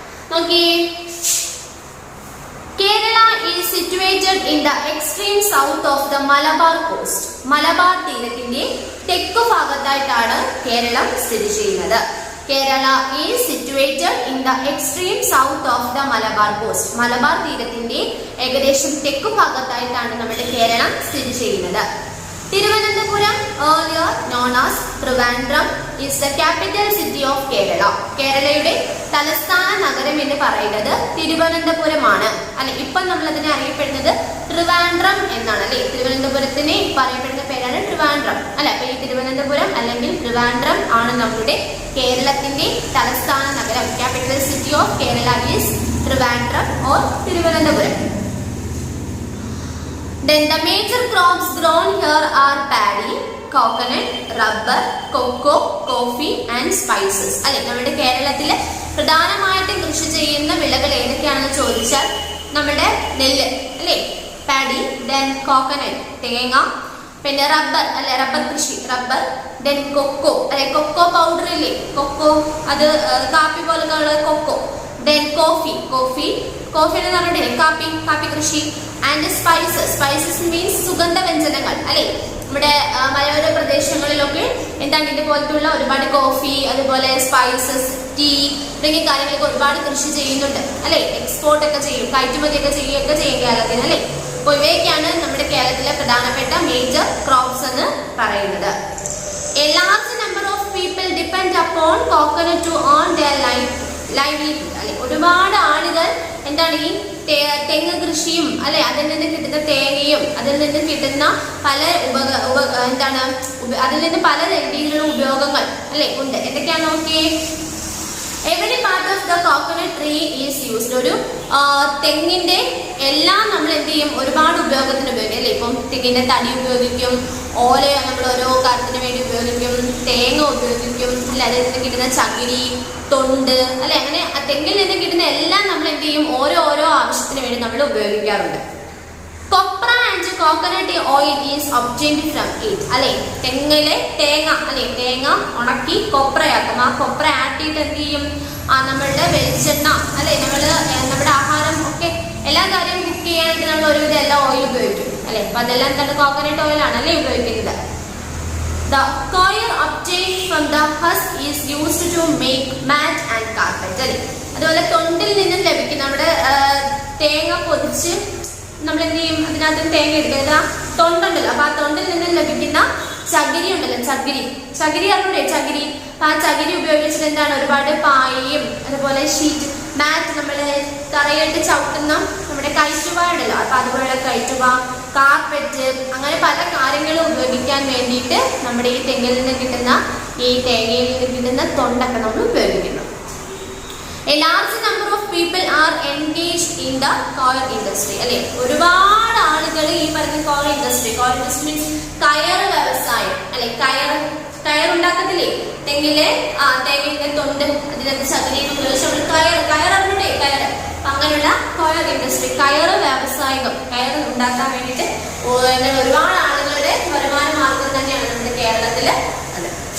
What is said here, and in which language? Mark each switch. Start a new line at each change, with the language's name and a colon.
Malayalam: നോക്കിയേ,
English: Kerala is situated in the extreme south of the Malabar coast.
Malayalam: Malabar തീരത്തിന്റെ തെക്കു ഭാഗത്തായിട്ടാണ് കേരളം സ്ഥിതി ചെയ്യുന്നത്.
English: Kerala is situated in the extreme south of the Malabar coast.
Malayalam: Malabar തീരത്തിന്റെ ഏകദേശം തെക്കു ഭാഗത്തായിട്ടാണ് നമ്മുടെ കേരളം സ്ഥിതി ചെയ്യുന്നത്.
English: Thiruvananthapuram, earlier known as Trivandrum, is the capital city of Kerala.
Malayalam: കേരളയുടെ തലസ്ഥാന നഗരം എന്ന് പറയുന്നത് തിരുവനന്തപുരമാണ് അല്ലെ. ഇപ്പം നമ്മൾ അതിനെ അറിയപ്പെടുന്നത് ട്രിവാൻഡ്രം എന്നാണ് അല്ലെ. തിരുവനന്തപുരത്തിന് പറയപ്പെടുന്ന പേരാണ് ട്രിവാൻഡ്രം അല്ലെ. അപ്പൊ ഈ തിരുവനന്തപുരം അല്ലെങ്കിൽ ട്രിവാൻഡ്രം ആണ് നമ്മുടെ കേരളത്തിന്റെ തലസ്ഥാന നഗരം.
English: Capital city of Kerala is Trivandrum or Thiruvananthapuram. Then the major crops grown here are paddy, coconut, rubber, cocoa, coffee and spices.
Malayalam: അല്ലെ, നമ്മുടെ കേരളത്തിലെ പ്രധാനമായിട്ട് കൃഷി ചെയ്യുന്ന വിളകൾ ഏതൊക്കെയാണെന്ന് ചോദിച്ചാൽ നമ്മുടെ നെല്ല് അല്ലെ, പാഡി, ദെൻ കോക്കനട്ട് തേങ്ങ, പിന്നെ റബ്ബർ അല്ലെ, റബ്ബർ കൃഷി റബ്ബർ, ദെൻ കൊക്കോ അല്ലെ, കൊക്കോ പൗഡർ ഇല്ലേ, കൊക്കോ അത് കാപ്പി പോലുള്ള കൊക്കോ, ദെൻ കോഫി കോഫി എന്ന് പറഞ്ഞിട്ടില്ലേ കാപ്പി കൃഷി, ആൻഡ് സ്പൈസസ് മീൻസ് സുഗന്ധവ്യഞ്ജനങ്ങൾ അല്ലെ. നമ്മുടെ മലയോര പ്രദേശങ്ങളിലൊക്കെ എന്താണ് ഇതുപോലത്തുള്ള ഒരുപാട് കോഫി, അതുപോലെ സ്പൈസസ്, ടീ തുടങ്ങിയ കാര്യങ്ങളൊക്കെ ഒരുപാട് കൃഷി ചെയ്യുന്നുണ്ട് അല്ലെ. എക്സ്പോർട്ട് ഒക്കെ ചെയ്യും, കയറ്റുമതിയൊക്കെ ചെയ്യുകയൊക്കെ ചെയ്യും കേരളത്തിന് അല്ലെ. അപ്പോൾ ഇവയൊക്കെയാണ് നമ്മുടെ കേരളത്തിലെ പ്രധാനപ്പെട്ട മേജർ ക്രോപ്സ് എന്ന് പറയുന്നത്.
English: A large number of people depend upon coconut to earn their livelihood
Malayalam: അല്ലെ. ഒരുപാട് ആളുകൾ എന്താണ് ഈ തെങ്ങ് കൃഷിയും അല്ലെ, അതിൽ നിന്ന് കിട്ടുന്ന തേങ്ങയും അതിൽ നിന്ന് കിട്ടുന്ന പല എന്താണ് അതിൽ നിന്ന് പല രീതിയിലുള്ള ഉപയോഗങ്ങൾ അല്ലെ ഉണ്ട്. എന്തൊക്കെയാണ് നോക്കിയേ.
English: Every part of the coconut tree is used.
Malayalam: ഒരു തെങ്ങിന്റെ എല്ലാം നമ്മൾ എന്ത് ചെയ്യും, ഒരുപാട് ഉപയോഗത്തിന് ഉപയോഗിക്കും അല്ലെ. ഇപ്പം തെങ്ങിന്റെ തടി ഉപയോഗിക്കും, ഓല നമ്മൾ ഓരോ കാര്യത്തിന് വേണ്ടി ഉപയോഗിക്കും, തേങ്ങ ഉപയോഗിക്കും അല്ലെ, അതിൽ നിന്ന് കിട്ടുന്ന ചകിരി, തൊണ്ട് അല്ലെ, അങ്ങനെ തെങ്ങിൽ നിന്ന് കിട്ടുന്ന എല്ലാം നമ്മൾ എന്ത് ചെയ്യും, ഓരോ ആവശ്യത്തിന് വേണ്ടി നമ്മൾ ഉപയോഗിക്കാറുണ്ട്.
English: copra and coconut oil is obtained from it
Malayalam: അല്ലെ. തെങ്ങിലെ തേങ്ങ അല്ലെ, തേങ്ങ ഉണക്കി കൊപ്രയാക്കും. ആ കൊപ്ര ആട്ടിയിട്ട് എന്ത് ചെയ്യും, നമ്മളുടെ വെളിച്ചെണ്ണ അല്ലെ, നമ്മുടെ ആഹാരം ഒക്കെ എല്ലാ കാര്യവും കുക്ക് ചെയ്യാനായിട്ട് നമ്മൾ ഒരുവിധം എല്ലാ ഓയിൽ ഉപയോഗിക്കും അല്ലെ. അപ്പൊ അതെല്ലാം എന്താണ്, കോക്കനട്ട് ഓയിൽ ആണ് അല്ലെ ഉപയോഗിക്കുന്നത്.
English: The coir obtained from the husk is used to make mat and carpet
Malayalam: അല്ലെ. അതുപോലെ തൊണ്ടിൽ നിന്നും ലഭിക്കുന്ന നമ്മുടെ തേങ്ങ പൊതിച്ച് നമ്മൾ എന്ത് ചെയ്യും, അതിനകത്ത് തേങ്ങ എടുക്കുക, തൊണ്ടുണ്ടല്ലോ. അപ്പൊ ആ തൊണ്ടിൽ നിന്നും ലഭിക്കുന്ന ചകിരി ഉണ്ടല്ലോ, ചകിരി അറിഞ്ഞൂടെ, ചകിരി. അപ്പൊ ആ ചകിരി ഉപയോഗിച്ചിട്ട് എന്താണ് ഒരുപാട് പായയും അതുപോലെ ഷീറ്റ് മാറ്റ്, നമ്മള് തറയിട്ട് ചവിട്ടുന്ന നമ്മുടെ കയറ്റുവ ഉണ്ടല്ലോ, അപ്പൊ അതുപോലെ കയറ്റുവ, കാർപ്പറ്റ്, അങ്ങനെ പല കാര്യങ്ങളും ഉപയോഗിക്കാൻ വേണ്ടിയിട്ട് നമ്മുടെ ഈ തെങ്ങിൽ നിന്ന് കിട്ടുന്ന ഈ തേങ്ങയിൽ നിന്ന് കിട്ടുന്ന തൊണ്ടൊക്കെ നമ്മൾ ഉപയോഗിക്കുന്നു.
English: A large number of people are engaged in the coir industry
Malayalam: അല്ലെ. ഒരുപാട് ആളുകൾ ഈ പറഞ്ഞ coir industry മീൻസ് കയർ വ്യവസായം അല്ലെ. കയർ ഉണ്ടാക്കത്തില്ലേ തെങ്ങിലെ, തേങ്ങയുടെ തൊണ്ട് അതിനകത്ത് ചകിരിയും ഉപയോഗിച്ച് നമ്മൾ കയർ അറിഞ്ഞൂടെ, കയർ. അങ്ങനെയുള്ള coir industry, കയർ വ്യവസായികം, കയർ ഉണ്ടാക്കാൻ വേണ്ടിയിട്ട് ഒരുപാട് ആളുകളുടെ വരുമാന മാർഗം തന്നെയാണ് നമ്മുടെ കേരളത്തില് അത്.